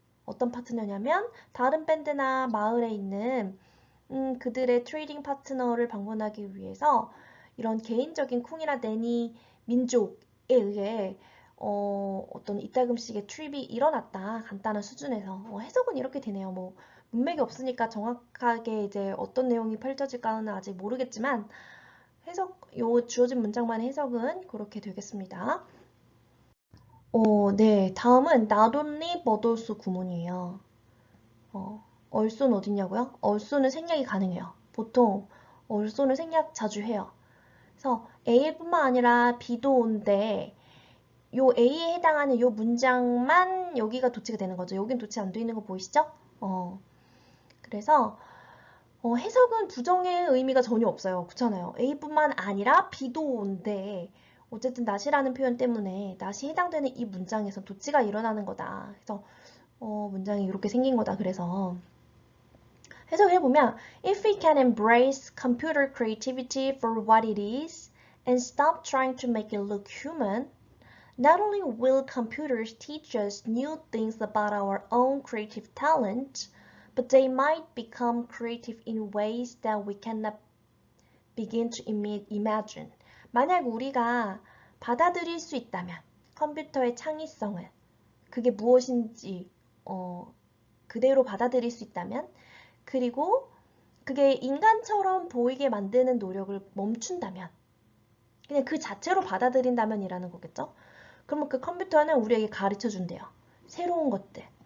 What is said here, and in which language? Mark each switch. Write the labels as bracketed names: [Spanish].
[Korean] 어떤 파트너냐면 다른 밴드나 마을에 있는 그들의 트레이딩 파트너를 방문하기 위해서 이런 개인적인 쿵이나 데니 민족에 의해 어떤 이따금씩의 트립이 일어났다. 간단한 수준에서. 해석은 이렇게 되네요. 뭐 문맥이 없으니까 정확하게 이제 어떤 내용이 펼쳐질까는 아직 모르겠지만 요 주어진 문장만의 해석은 그렇게 되겠습니다. 네. 다음은 not only but also 구문이에요. also는 어딨냐고요? also는 생략이 가능해요. 보통 also는 생략 자주 해요. 그래서 A뿐만 아니라 B도 온데 요 A에 해당하는 요 문장만 여기가 도치가 되는 거죠. 여긴 도치 안 돼 있는 거 보이시죠? 그래서 해석은 부정의 의미가 전혀 없어요. 그렇잖아요. A뿐만 아니라 B도 온데 어쨌든 not이라는 표현 때문에 not이 해당되는 이 문장에서 도치가 일어나는 거다. 그래서 문장이 이렇게 생긴 거다. 그래서 해석을 해보면 [English] If we can embrace computer creativity for what it is and stop trying to make it look human, not only will computers teach us new things about our own creative talent, but they might become creative in ways that we cannot begin to imagine. [Korean] 만약 우리가 받아들일 수 있다면 컴퓨터의 창의성을 그게 무엇인지 그대로 받아들일 수 있다면 그리고 그게 인간처럼 보이게 만드는 노력을 멈춘다면 그냥 그 자체로 받아들인다면이라는 거겠죠. 그러면 그 컴퓨터는 우리에게 가르쳐 준대요. 새로운 것들.